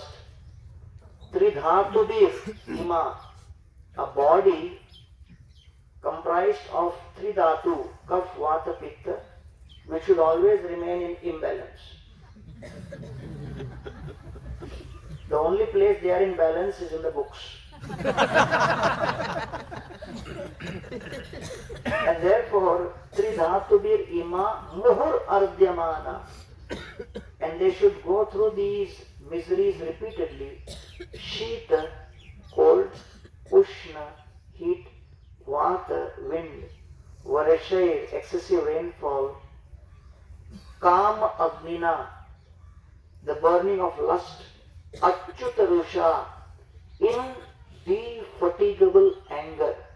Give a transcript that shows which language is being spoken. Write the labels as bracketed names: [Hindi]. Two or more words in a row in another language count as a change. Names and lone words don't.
[Sanskrit] Tridhatubir, ima, [English] a body comprised of three dhatu, [Sanskrit] kaf, vata, pitta, [English] which should always remain in imbalance. The only place they are in balance is in the books. And therefore, [Sanskrit] Tridhatubir ima muhur ardhyamana. [English] And they should go through these miseries repeatedly. Shita, cold, Ushna, heat, Vata, wind, Varashay, excessive rainfall, [Sanskrit] Kama Agnina, [English] the burning of lust, Achyutarusha, indefatigable anger.